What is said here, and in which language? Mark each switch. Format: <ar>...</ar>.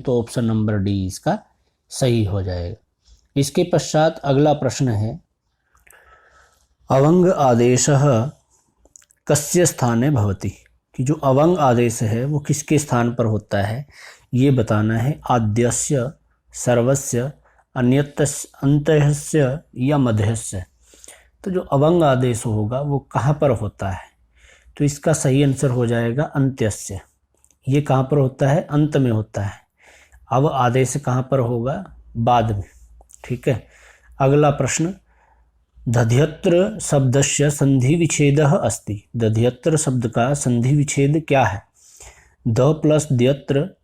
<hi>तो option number D इसका सही हो जाएगा। इसके पश्चात अगला प्रश्न है,</hi> <sa>अवंग आदेशः कस्य स्थाने भवति।</sa> <hi>कि जो अवंग आदेश है वो किसके स्थान पर होता है, ये बताना है।</hi> <sa>आद्यस्य, सर्वस्य, अंत्यस्य या मध्यस्य।</sa> <hi>तो जो अवंग आदेश होगा वो कहाँ पर होता है? तो इसका सही आंसर हो जाएगा अंत्यस्य। ये कहाँ पर होता है? अंत में होता है। अब आदेश कहाँ पर होगा? बाद में। ठीक है, अगला प्रश्न,</hi> <sa>दध्यत्र शब्दस्य संधि विच्छेदः अस्ति।</sa> <hi>दध्यत्र शब्द का संधि विच्छेद क्या है? The plus द्यत्र</hi>